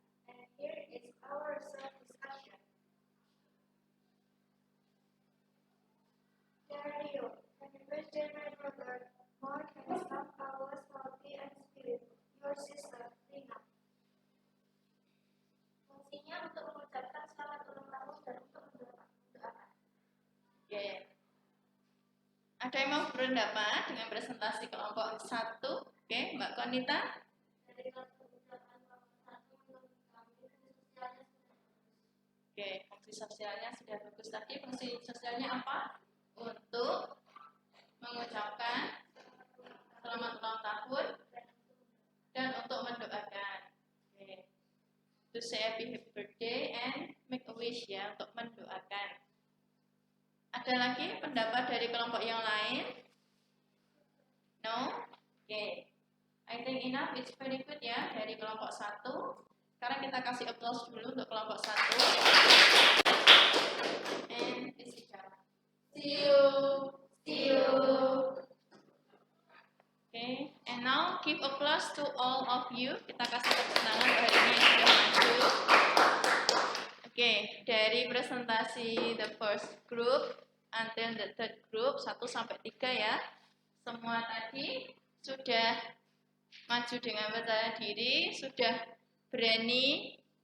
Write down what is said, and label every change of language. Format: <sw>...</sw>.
<en>And here is our result discussion. Dear Leo, happy birthday my brother. More handsome, always healthy and spiritual. Your sister, Rina.</en> <id>Fungsinya untuk mengucapkan selamat ulang tahun dan untuk mendoakan. Oke. Ada yang mau berpendapat dengan presentasi kelompok 1? Oke, Mbak Konita. Dari kelas ucapan kelompok 1 menurut kami fungsi sosialnya sudah bagus. Oke, fungsi sosialnya sudah bagus. Tadi fungsi sosialnya apa? Untuk mengucapkan selamat ulang tahun dan untuk mendoakan. Oke.</id> <en>To say happy birthday and make a wish ya,</en> <id>untuk mendoakan. Ada lagi pendapat dari kelompok yang lain? No? Oke.</id> <en>I think enough, it's very good ya</en> <id>dari kelompok 1. Sekarang kita kasih applause dulu untuk kelompok 1.</id> <en>And this is Jara. See you. See you. Okay, and now give applause to all of you.</en> <id>Kita kasih tepuk tangan untuk hari ini yang sudah maju. Oke, dari presentasi</id> <en>the first group until the third group</en> <id>1 sampai 3 ya. Semua tadi sudah maju dengan percaya diri, sudah berani</id>